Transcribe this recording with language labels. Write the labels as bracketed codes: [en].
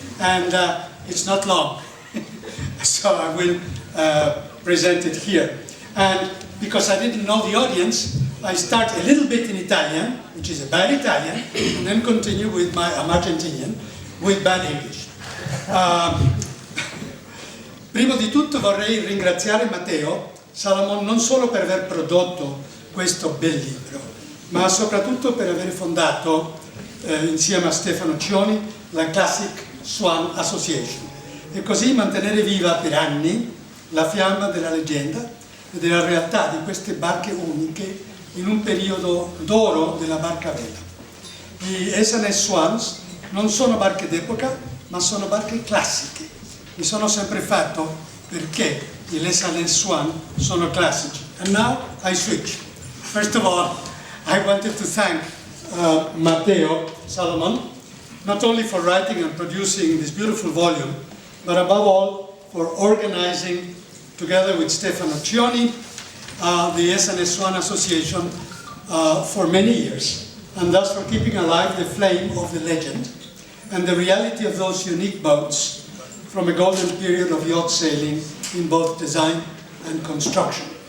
[en] And it's not long, so I will present it here. And because I didn't know the audience, I start a little bit in Italian, which is a bad Italian, and then continue with I'm Argentinian, with bad English. [it] Prima di tutto vorrei ringraziare Matteo, Salamon, non solo per aver prodotto questo bel libro, ma soprattutto per aver fondato, insieme a Stefano Cioni, la Classic Swan Association, e così mantenere viva per anni la fiamma della leggenda e della realtà di queste barche uniche in un periodo d'oro della barca a vela. Gli SNS Swans non sono barche d'epoca, ma sono barche classiche. Mi sono sempre fatto perché gli SNS Swan sono classici. [en] And now I switch. First of all, I wanted to thank Matteo, Salamon, not only for writing and producing this beautiful volume, but above all for organizing, together with Stefano Cioni, the SNS Swan Association for many years, and thus for keeping alive the flame of the legend and the reality of those unique boats from a golden period of yacht sailing in both design and construction.